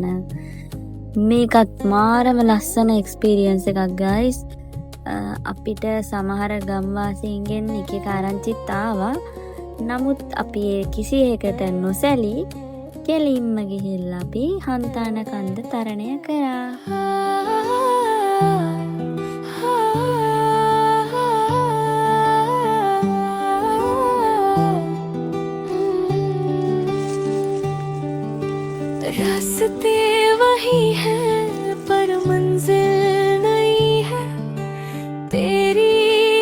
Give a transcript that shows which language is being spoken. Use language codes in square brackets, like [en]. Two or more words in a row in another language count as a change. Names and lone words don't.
[si] මේකත් මාරම ලස්සන එක්ස්පීරියන්ස් එකක් ගයිස්. අපිට සමහර ගම්වාසීන්ගෙන් එක එක ආරංචිත් ආවා. නමුත් අපි කිසි එකකට නොසැලී කෙලින්ම ගිහිල්ලා අපි හන්තාන කන්ද තරණය කරා. [hi] रास्ते वही हैं पर मंजिल नहीं है तेरी